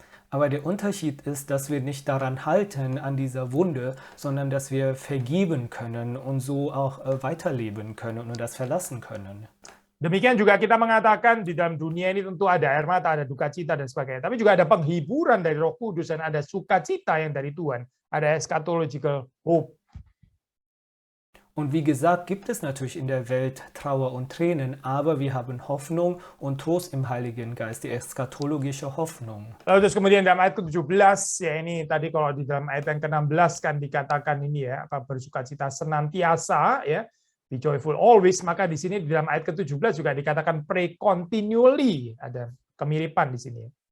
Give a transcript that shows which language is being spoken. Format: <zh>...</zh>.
<de>Aber der Unterschied ist, dass wir nicht daran halten, an dieser Wunde, sondern dass wir vergeben können und so auch weiterleben können und das verlassen können.</de> <id>Demikian juga kita mengatakan di dalam dunia ini tentu ada air mata, ada duka cita dan sebagainya. Tapi juga ada penghiburan dari Roh Kudus dan ada sukacita yang dari Tuhan. Ada</id> <en>eschatological hope.</en> <de>Und wie gesagt, gibt es natürlich in der Welt Trauer und Tränen, aber wir haben Hoffnung und Trost im Heiligen Geist, die eschatologische Hoffnung.</de> <id>Lalu terus kemudian dalam ayat ke-17, ya ini tadi kalau di dalam ayat yang ke-16 kan dikatakan ini ya, apa bersukacita senantiasa ya,</id> <en>be joyful always,</en> <id>maka di sini di dalam ayat ke-17 juga dikatakan</id> <en>pray continually,</en> <id>ada kemiripan di sini.</id>